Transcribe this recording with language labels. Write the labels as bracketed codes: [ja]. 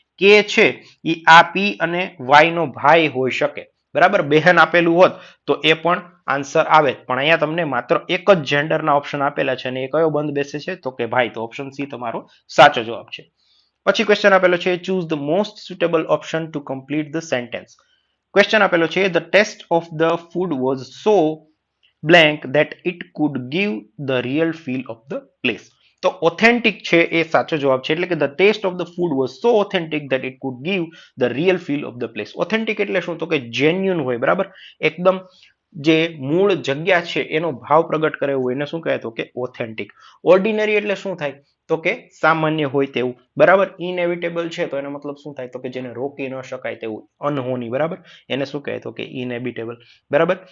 [gu] કે છે એ આ પી અને વાય નો ભાઈ હોઈ શકે. બરાબર, બહેન આપેલું હોત તો એ પણ આન્સર આવે, પણ અહીંયા તમને માત્ર એક જ જેન્ડરના ઓપ્શન આપેલા છે અને એ કયો બંધ બેસે છે તો કે ભાઈ. તો ઓપ્શન સી તમારો સાચો જવાબ છે. પછી ક્વેશ્ચન આપેલો છે [en] Choose the most suitable option to complete the sentence. [gu] Question આપેલો છે [en] The taste of the food was so blank that it could give the real feel of the place. [gu] તો ઓથેન્ટિક છે એ સાચો જવાબ છે, એટલે કે [en] the taste of the food was so authentic that it could give the real feel of the place. [gu] Authentic એટલે શું? તો કે જેન્યુન હોય, બરાબર, એકદમ જે મૂળ જગ્યા છે એનો ભાવ પ્રગટ કરે એવું એને શું કહે તો કે ઓથેન્ટિક. ઓર્ડિનરી એટલે શું થાય તો કે સામાન્ય હોય તેવું, બરાબર. ઇનએવિટેબલ છે તો એનો મતલબ શું થાય તો કે જેને રોકી ન શકાય તેવું, અનહોની, બરાબર, એને શું કહે તો કે ઇનએવિટેબલ, બરાબર.